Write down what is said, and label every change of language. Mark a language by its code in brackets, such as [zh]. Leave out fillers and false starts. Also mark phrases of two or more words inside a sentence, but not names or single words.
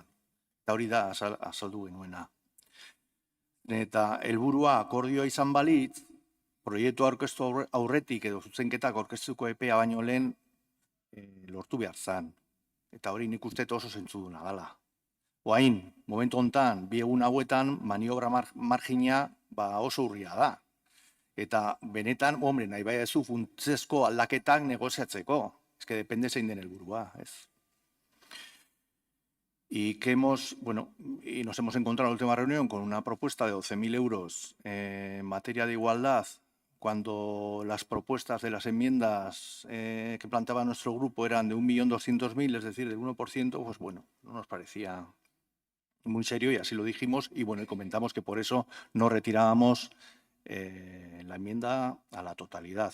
[eu] Eta hori da azaldu genuena. Eta helburua akordioa izan balitz, proiektu aurkeztu aurretik edo zuzenketak aurkeztuko epea baino lehen lortu behar zen. Eta hori nik uste oso zentzuduna dela. Oain, momentu hontan, bi egun hauetan, maniobra margina oso urria da. Eta benetan, hombre, nahi bai ezu funtsezko aldaketak negoziatzeko. [es] Es que depende [eu] zein den helburua, ez? [es] Y nos hemos encontrado en la última reunión con una propuesta de 12.000 euros en materia de igualdad, cuando las propuestas de las enmiendas que planteaba nuestro grupo eran de 1.200.000, es decir, del 1%, pues bueno, no nos parecía muy serio y así lo dijimos y bueno, y comentamos que por eso no retirábamos la enmienda a la totalidad.